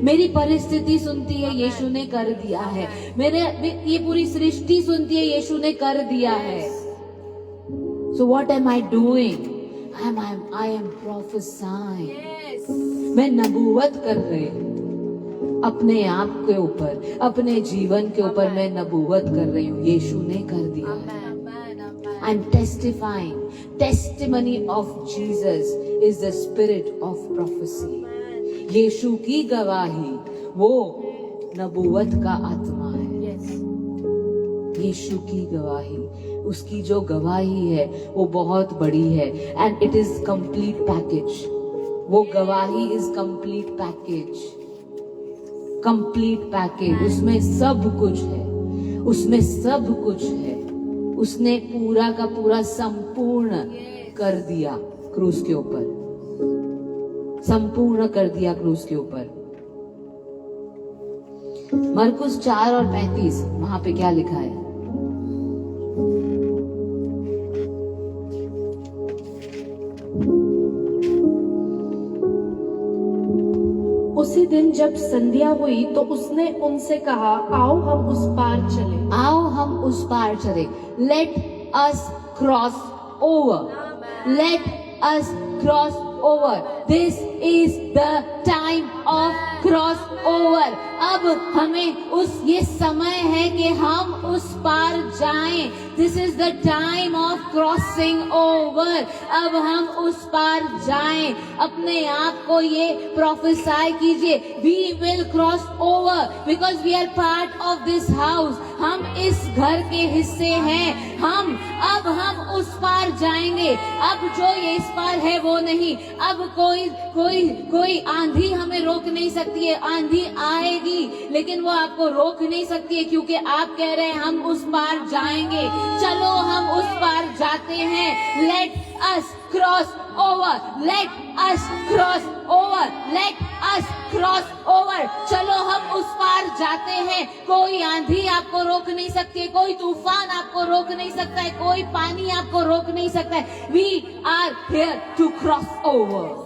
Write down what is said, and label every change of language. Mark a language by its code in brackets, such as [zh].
[hi] मेरी परिस्थिति सुनती है, यीशु ने कर दिया है। मेरे ये पूरी सृष्टि सुनती है, यीशु ने कर दिया है। [en] So what am I doing? I am prophesying. [hi] मैं नबूवत कर रही हूँ अपने आप के ऊपर, अपने जीवन के ऊपर मैं नबूवत कर रही हूँ। यीशु ने कर दिया है। [en] I'm testifying. Testimony of Jesus is the spirit of prophecy. [hi] यीशु की गवाही वो नबूवत का आत्मा है। यीशु की गवाही, उसकी जो गवाही है वो बहुत बड़ी है। [en] And it is complete package. [hi] वो गवाही [en] is complete package. Complete package. [hi] उसमें सब कुछ है, उसमें सब कुछ है। उसने पूरा का पूरा संपूर्ण कर दिया क्रूस के ऊपर, संपूर्ण कर दिया क्रूस के ऊपर। मरकुस 4 और 35 वहां पे क्या लिखा है? उसी दिन जब संध्या हुई तो उसने उनसे कहा, आओ हम उस पार चले। आओ हम उस पार चले। [en] Let us cross over. Let us cross over. This is the time of cross over. [hi] अब हमें ये समय है कि हम उस पार जाएं। [en] This is the time of crossing over. [hi] अब हम उस पार जाएं। अपने आप को ये प्रोफेसाई कीजिए, [en] we will cross over because we are part of this house. [hi] हम इस घर के हिस्से हैं। अब हम उस पार जाएंगे। अब जो ये इस पार है वो नहीं। अब कोई आंधी हमें रोक नहीं सकती है। आंधी आएगी लेकिन वो आपको रोक नहीं सकती है, क्योंकि आप कह रहे हैं हम उस पार जाएंगे। चलो हम उस पार जाते हैं। [en] Let us cross over. Let us cross over. Let us cross over. [hi] चलो हम उस पार जाते हैं। कोई आंधी आपको रोक नहीं सकती है, कोई तूफान आपको रोक नहीं सकता है, कोई पानी आपको रोक नहीं सकता है। [en] We are here to cross over.